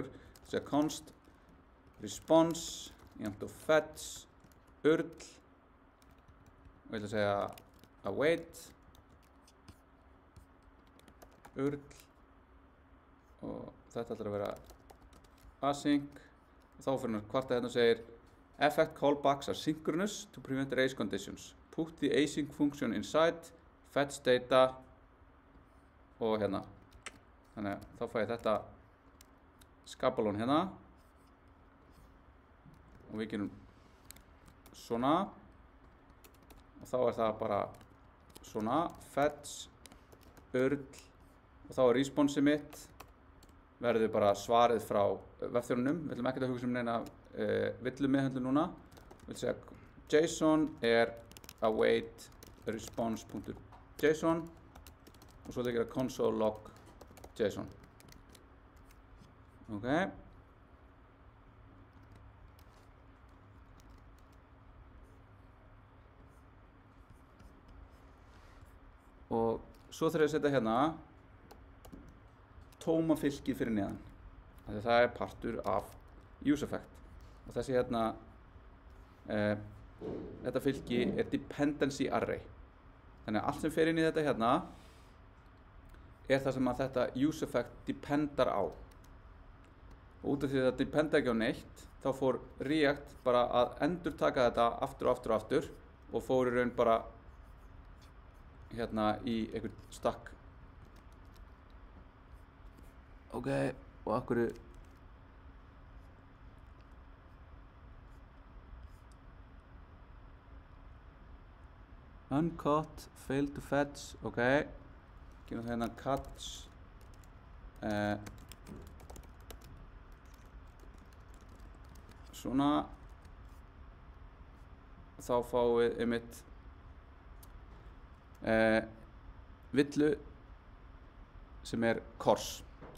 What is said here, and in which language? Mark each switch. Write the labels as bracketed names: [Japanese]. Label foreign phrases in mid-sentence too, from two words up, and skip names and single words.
[Icelandic] Það sé [English] const response [Icelandic] jafnt og [English] fetch url [Icelandic] og ég ætla að segja [English] await url [Icelandic] og þetta ætlar að vera async og þá fyrir kvarta hérna og segir [English] effect callbacks are synchronous to prevent race conditions. Put the async function inside fetch data [Icelandic] og hérna. Þannig að þá fæ ég þetta skapalón hérna og við gerum svona og þá það bara svona [English] fetch url [Icelandic] og þá response mitt verður bara svarið frá vefþjónunum. Við ætlum ekki að hugsa neina villu meðhöndlun núna. Við ætlum segja JSON [English] await response.json [Icelandic] og svo gera [English] console log JSON. [Icelandic] Ok. Og svo þarf ég að setja hérna tóma fylkið fyrir neðan. Það partur af [English] use effect. [Icelandic] Og þessi hérna, þetta fylki [English] dependency array. [Icelandic] Þannig að allt sem fer inn í þetta hérna það sem að þetta [English] use effect [Icelandic] dependar á. Og út af því að þetta dependar ekki á neitt, þá fór React bara að endurtaka þetta aftur og aftur og aftur og fór í raun bara hérna í einhvern stakk. Ok, og akkur uncaught, [English] failed to fetch, [Icelandic] ok. Gerum það hérna catch svona þá fáum við einmitt villu sem kors.